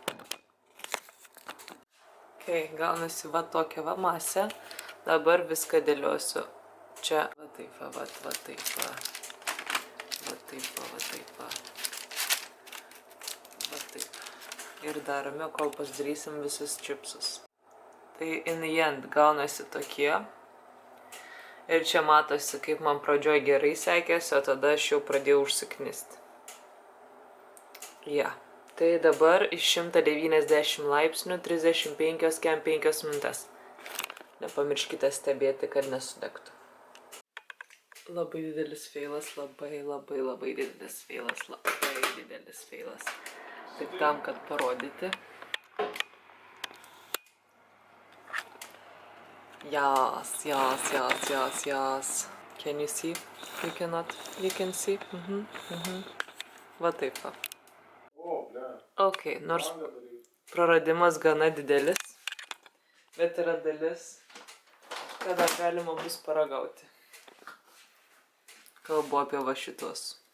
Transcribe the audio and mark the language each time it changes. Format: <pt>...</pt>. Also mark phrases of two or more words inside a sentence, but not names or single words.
<lt>Okay, gaunasi va tokia va masė. Dabar viską dėliosiu. Čia va taip va, va taip va. Va taip va, va taip va. Va taip. Ir darome, kol pasidarysim visus čipsus. Tai</lt> <en>in the end</en> <lt>gaunasi tokie. Ir čia matosi, kaip man pradžioj gerai sekėsi, o tada aš jau pradėjau užsiknisti. Ja. Tai dabar iš 190 laipsnių 35-45 minutės. Nepamirškite stebėti, kad nesudegtų. Labai didelis feilas, labai didelis feilas, labai didelis feilas. Tik tam, kad parodyti.</lt> <en>Yes. Can you see? You cannot. You can see.</en> <lt>Va taip va. O, ble. Ok, nors Langą daryt. praradimas gana didelis, bet yra dalis, kada galima bus paragauti. Kalbu apie va šitos.</lt>